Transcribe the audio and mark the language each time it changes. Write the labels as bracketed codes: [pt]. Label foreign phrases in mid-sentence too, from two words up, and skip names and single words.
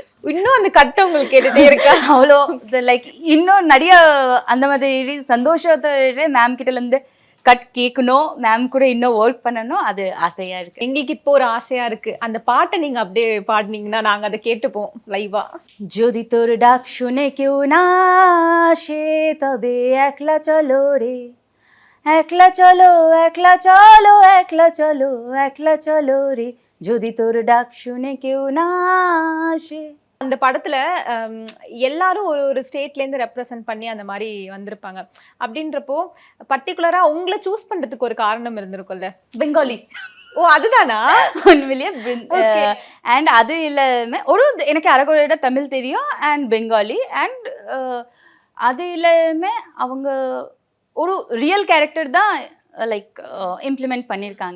[ta] இன்னும் அந்த கட்டை உங்களுக்கு கேட்டுட்டே இருக்கா? அவ்வளோ லைக் இன்னும் நிறைய அந்த மாதிரி சந்தோஷத்தை மேம் கிட்ட இருந்து கட் கேட்கணும், மேம் கூட இன்னும் ஒர்க் பண்ணணும், அது ஆசையா இருக்கு. எங்களுக்கு இப்போ ஒரு ஆசையா இருக்கு, அந்த பாட்டை நீங்க அப்படியே பாடினீங்கன்னா நாங்க அதை கேட்டுப்போம் லைவா. [bn] যদি তোর ডাক শুনে কেউ না আসে তবে একলা চলো রে, একলা চলো একলা চলো একলা চলো একলা চলো রে, যদি তোর ডাক শুনে কেউ না আসে. [ta] அந்த படத்துல எல்லாரும் ஒரு ஒரு ஸ்டேட்ல இருந்து ரெப்ரசென்ட் பண்ணி அந்த மாதிரி வந்திருப்பாங்க. அப்படின்றப்போ பர்டிகுலரா உங்களை சூஸ் பண்றதுக்கு ஒரு காரணம் இருந்திருக்கும்ல? பெங்காலி. ஓ அதுதானா? உண்மையிலேயே அண்ட் அது இல்லாம ஒரு எனக்கு அரகுறையிட தமிழ் தெரியும் அண்ட் பெங்காலி அண்ட் அது இல்லாம அவங்க ஒரு ரியல் கேரக்டர் தான் [en] like implement [ta] பண்ணியிருக்காங்க.